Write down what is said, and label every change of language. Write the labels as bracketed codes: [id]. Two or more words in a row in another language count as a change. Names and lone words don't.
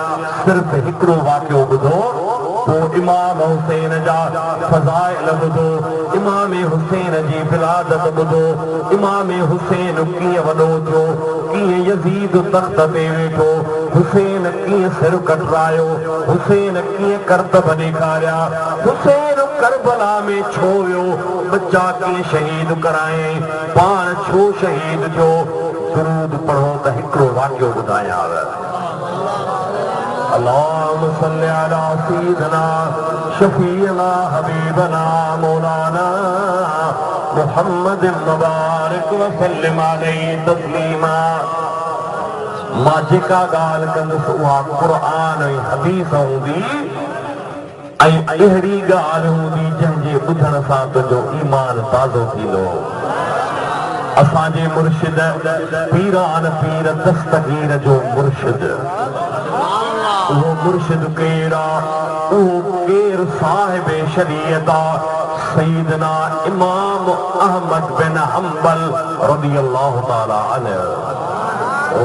[sd] सिर्फ़ हिकिड़ो वाक़ियो ॿुधो पोइ इमाम हुसैन जा फज़ाइल ॿुधो, इमाम हुसैन जी विलादत ॿुधो, इमाम हुसैन कीअं वॾो थियो, कीअं यज़ीद तख़्त ते वेठो, हुसैन कीअं सिर कटरायो, हुसैन कीअं करतब ॾेखारिया, हुसैन करबला में छो वियो, बच्चा कीअं शहीद कराए, पाण छो शहीद थियो। दुरूद पढ़ो त हिकिड़ो वाक़ियो ॿुधायांव। [ar] اللهم صل على سيدنا شفيعنا حبيبنا مولانا محمد مبارك وسلم عليه تسليما. [sd] मां जेका ॻाल्हि कंदुसि उहा क़ुरान ऐं हदीस हूंदी ऐं अहिड़ी ॻाल्हि हूंदी जंहिंजे ॿुधण सां तुंहिंजो ईमान ताज़ो थींदो। असांजे मुर्शिद पीरान पीर दस्तगीर जो मुर्शिद, उहो मुर्शिद केड़ा उहो केर साहिब शरीयत सैयदना इमाम अहमद बिन हंबल [ar] رضي الله تعالى عنه.